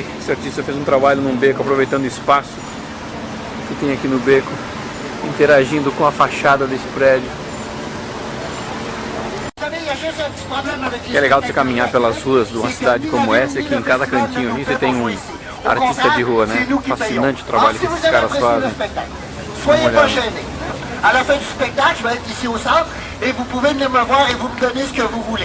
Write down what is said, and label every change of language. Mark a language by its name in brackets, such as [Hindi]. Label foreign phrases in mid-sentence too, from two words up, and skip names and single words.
[Portuguese] Esse artista fez um trabalho num beco, aproveitando o espaço que tem aqui no beco, interagindo com a fachada desse prédio. É legal você caminhar pelas ruas de uma cidade como essa, que em cada cantinho aqui você tem um artista de rua, né? Fascinante o trabalho que esses caras fazem. [French] À la fin du spectacle, je vais être ici au centre et vous pouvez venir me voir et vous me donner ce que vous voulez.